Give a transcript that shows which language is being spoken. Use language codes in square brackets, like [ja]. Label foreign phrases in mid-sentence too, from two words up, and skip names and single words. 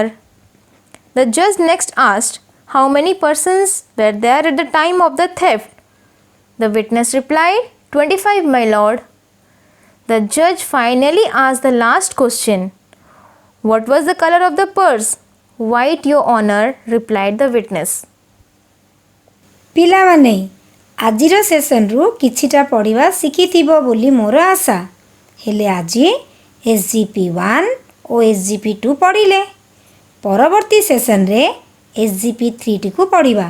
[en] The judge next asked, how many persons were there at the time of the theft? The witness replied, 25, my lord. The judge finally asked the last question, what was the color of the purse? White, Your Honor, replied the witness. [or] ପିଲାମାନେ ଆଜିର ସେସନ୍ରୁ କିଛିଟା ପଢ଼ିବା ଶିଖିଥିବ ବୋଲି ମୋର ଆଶା। ହେଲେ ଆଜି SGP1 ଓ SGP2 ପଢ଼ିଲେ। ପରବର୍ତ୍ତୀ ସେସନ୍ରେ SGP3ଟିକୁ ପଢ଼ିବା।